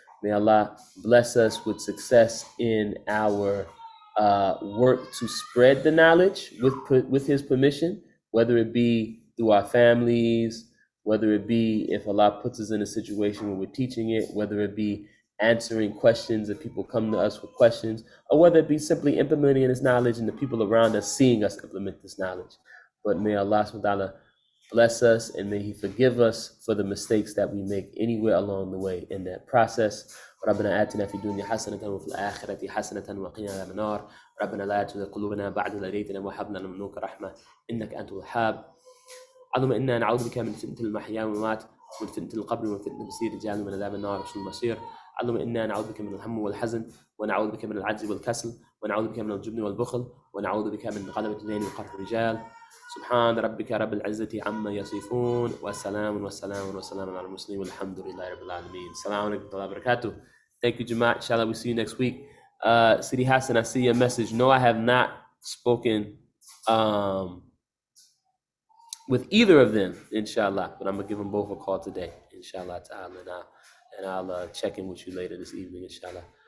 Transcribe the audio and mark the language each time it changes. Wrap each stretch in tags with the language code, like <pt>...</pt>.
<en>May Allah bless us with success in our work to spread the knowledge with his permission, whether it be through our families, whether it be if Allah puts us in a situation where we're teaching it, whether it be answering questions if people come to us with questions, or whether it be simply implementing this knowledge and the people around us seeing us implement this knowledge. But may Allah subhanahu wa ta'ala bless us, and may He forgive us for the mistakes that we make anywhere along the way in that process.</en> <ar>ربنا آتنا في الدنيا حسنة وفي الآخرة حسنة وقنا عذاب النار. ربنا لا تزغ قلوبنا بعد إذ هديتنا وهب لنا من لدنك رحمة إنك أنت الوهاب. اللهم إنا نعوذ بك من فتنة المحيا والممات ومن فتنة القبر ومن فتنة المسير الرجال ومن عذاب النار وشر المصير. اللهم إنا نعوذ بك من الهم والحزن ونعوذ بك من العجز والكسل ونعوذ بك من الجبن والبخل ونعوذ بك من غلبة الدين وقهر الرجال. سبحان ربك رب العزة عما يصفون وسلام على المرسلين والحمد لله رب العالمين. السلام عليكم ورحمة الله وبركاته.</ar> <en>Thank you, Jamaat. Inshallah, we'll see you next week. Sidi Hassan, I see your message. No, I have not spoken with either of them, inshallah, but I'm going to give them both a call today, inshallah ta'ala, and I'll check in with you later this evening, inshallah.</en>